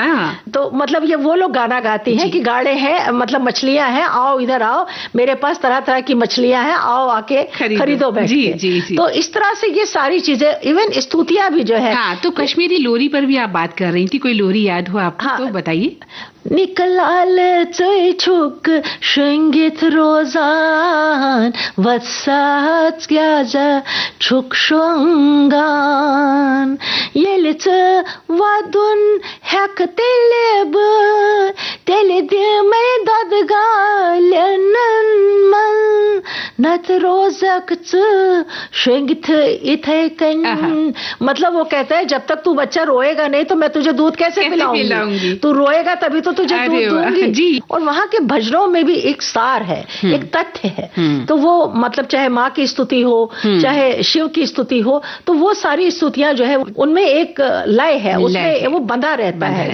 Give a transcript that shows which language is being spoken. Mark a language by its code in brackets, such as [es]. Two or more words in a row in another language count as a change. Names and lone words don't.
[hi] तो मतलब ये वो लोग गाना गाती हैं कि गाढ़े हैं, मतलब मछलियां हैं, आओ इधर आओ, मेरे पास तरह तरह की मछलियां हैं, आओ आके खरीदो बैठ के। जी। तो इस तरह से ये सारी चीजें, इवन स्तुतियां भी जो है। तो कश्मीरी लोरी पर भी आप बात कर रही थी, कोई लोरी याद हो आपको? तो बताइए। [ks] निकलाल छुक शृंगित रोजान वत्साच ग्याजा छुक शंगान येलिच वादुन हैक तेलेब तेले दिमे ददगालन मन नत रोजक शृंगित इथेकन। [hi] मतलब वो कहता है जब तक तू बच्चा रोएगा नहीं तो मैं तुझे दूध कैसे पिलाऊंगी, तू रोएगा तभी तो तुझे दूध दूंगी। जी। और वहाँ के भजनों में भी एक सार है, एक तथ्य है। तो वो मतलब चाहे माँ की स्तुति हो चाहे शिव की स्तुति हो, तो वो सारी स्तुतियां जो है उनमें एक लय है, उसमें वो बंधा रहता है।